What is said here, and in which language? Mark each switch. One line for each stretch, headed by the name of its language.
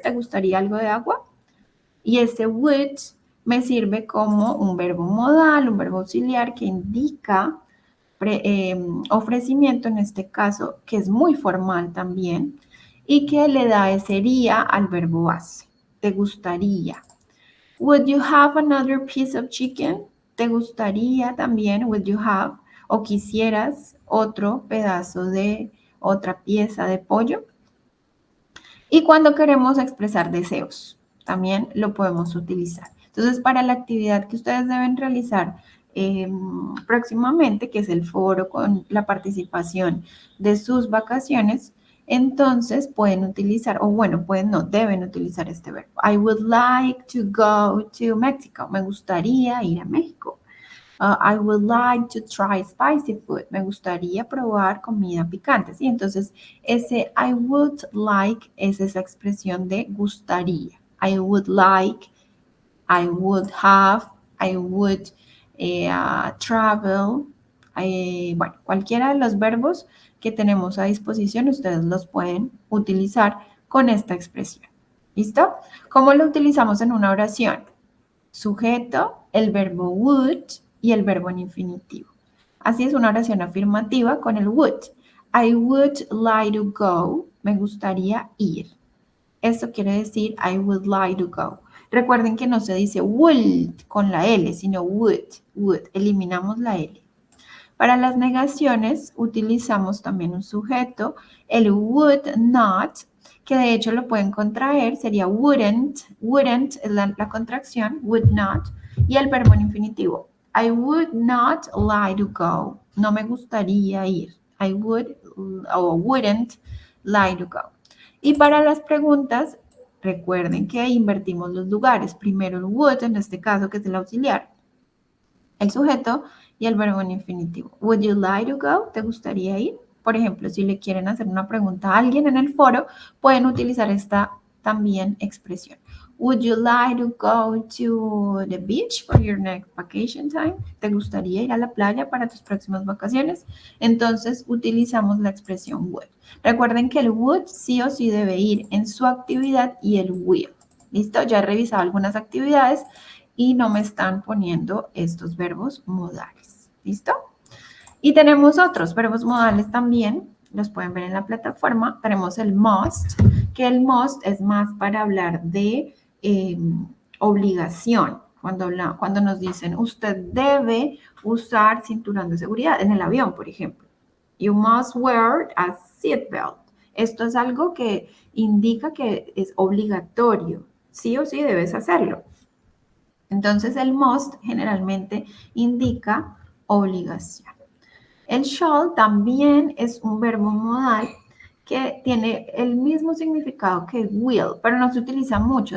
Spanish: ¿Te gustaría algo de agua? Y ese would me sirve como un verbo modal, un verbo auxiliar que indica ofrecimiento, en este caso, que es muy formal también, y que le da ese iría al verbo base. ¿Te gustaría?
English: Would you have another piece of chicken?
Spanish: ¿Te gustaría también?
English: Would you have?
Spanish: ¿O quisieras otro pedazo de otra pieza de pollo? Y cuando queremos expresar deseos, también lo podemos utilizar. Entonces, para la actividad que ustedes deben realizar próximamente, que es el foro con la participación de sus vacaciones, entonces pueden utilizar, o bueno, pueden no, deben utilizar este verbo.
English: I would like to go to Mexico.
Spanish: Me gustaría ir a México.
English: I would like to try spicy food.
Spanish: Me gustaría probar comida picante. ¿Sí? Entonces, ese
English: I would like
Spanish: es esa expresión de gustaría.
English: I would like, I would have, I would travel.
Spanish: Bueno, cualquiera de los verbos que tenemos a disposición, ustedes los pueden utilizar con esta expresión. ¿Listo? ¿Cómo lo utilizamos en una oración? Sujeto, el verbo would y el verbo en infinitivo. Así es una oración afirmativa con el would.
English: I would like to go.
Spanish: Me gustaría ir. Esto quiere decir
English: I would like to go.
Spanish: Recuerden que no se dice would con la L, sino would. Eliminamos la L. Para las negaciones utilizamos también un sujeto, el would not, que de hecho lo pueden contraer, sería wouldn't es la contracción, would not, y el verbo en infinitivo.
English: I would not like to go.
Spanish: No me gustaría ir.
English: I would o wouldn't like to go.
Spanish: Y para las preguntas, recuerden que invertimos los lugares. Primero el would, en este caso que es el auxiliar, el sujeto y el verbo en infinitivo.
English: Would you like to go?
Spanish: ¿Te gustaría ir? Por ejemplo, si le quieren hacer una pregunta a alguien en el foro, pueden utilizar esta también expresión.
English: Would you like to go to the beach for your next vacation time?
Spanish: ¿Te gustaría ir a la playa para tus próximas vacaciones? Entonces, utilizamos la expresión would. Recuerden que el would sí o sí debe ir en su actividad y el will. ¿Listo? Ya he revisado algunas actividades y no me están poniendo estos verbos modales. ¿Listo? Y tenemos otros verbos modales también, los pueden ver en la plataforma. Tenemos el must, que el must es más para hablar de obligación. Cuando nos dicen, usted debe usar cinturón de seguridad en el avión, por ejemplo.
English: You must wear a seatbelt.
Spanish: Esto es algo que indica que es obligatorio. Sí o sí debes hacerlo. Entonces, el must generalmente indica obligación. El shall también es un verbo modal que tiene el mismo significado que will, pero no se utiliza mucho.